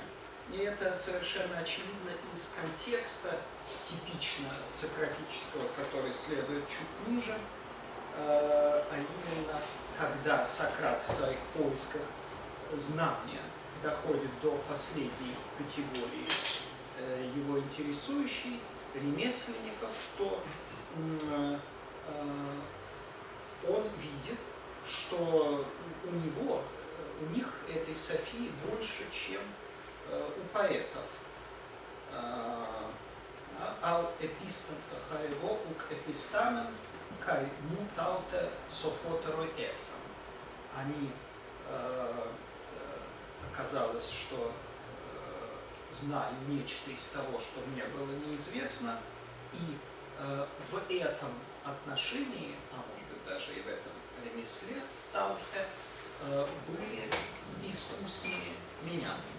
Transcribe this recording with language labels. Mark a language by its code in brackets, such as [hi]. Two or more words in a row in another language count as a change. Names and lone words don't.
[ru] И это совершенно очевидно из контекста, типично сократического, который следует чуть ниже, а именно, когда Сократ в своих поисках знания доходит до последней категории его интересующей, ремесленников, то он видит, что у них этой Софии больше, чем у поэтов. [el] ἀλλ' ἠπίσταντο ἃ ἐγὼ οὐκ ἠπιστάμην καί μου ταύτῃ σοφώτεροι ἦσαν. [ru] Они, оказалось, что знали нечто из того, что мне было неизвестно, и в этом отношении, а может быть даже и в этом ремесле, тауте, были искуснее меня.